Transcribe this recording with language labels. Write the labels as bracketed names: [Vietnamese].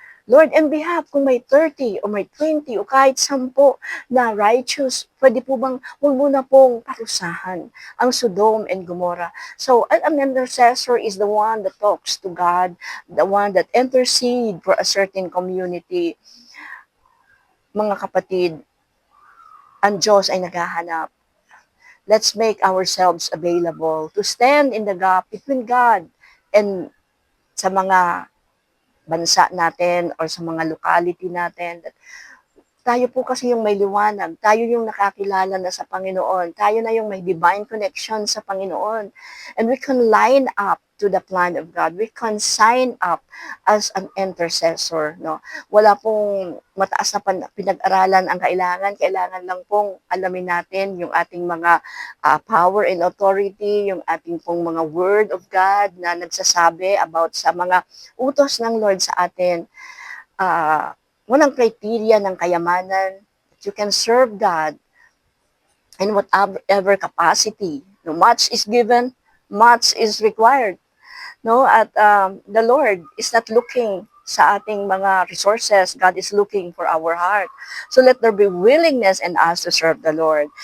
[Filipino] Lord, in behalf kung may 30 o may 20 o kahit 10 na righteous, pwede po bang huwag mo na pong parusahan ang Sodom and Gomorrah. [English] So, an intercessor is the one that talks to God, the one that intercede for a certain community. [Filipino] Mga kapatid, ang Diyos ay naghahanap. [English] Let's make ourselves available to stand in the gap between God and [Filipino] sa mga bansa natin or sa mga locality natin. Tayo po kasi yung may liwanag, tayo yung nakakilala na sa Panginoon, tayo na yung may [English] divine connection [Filipino] sa Panginoon. [English] And we can line up to the plan of God. We can sign up as an intercessor. No? [Filipino] Wala pong mataas na pinag-aralan ang kailangan. Kailangan lang pong alamin natin yung ating mga [English] power and authority, [Filipino] yung ating pong mga [English] word of God [Filipino] na nagsasabi about sa mga utos ng Lord sa atin. Walang criteria ng kayamanan. [English] You can serve God in whatever capacity. No, much is given, much is required. No, at the Lord is not looking [Filipino] sa ating mga [English] resources. God is looking for our heart. So let there be willingness in us to serve the Lord.